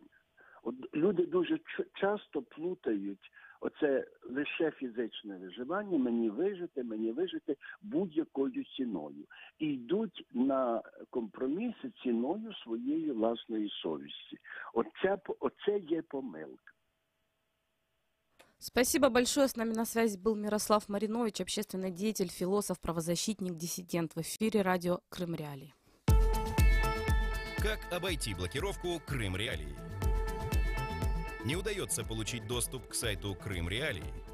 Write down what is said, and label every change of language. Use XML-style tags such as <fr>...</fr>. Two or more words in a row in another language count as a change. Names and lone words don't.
<uk>От люди дуже часто плутають оце лише фізичне виживання, мені вижити будь-якою ціною. І йдуть на компроміси ціною своєї власної совісті. Оце є помилка.</uk> <ru>Спасибо большое. С нами на связи был Мирослав Маринович, общественный деятель, философ, правозащитник, диссидент. В эфире радио «Крым Реалии». Как обойти блокировку «Крым Реалии»? Не удается получить доступ к сайту «Крым Реалии»?</ru>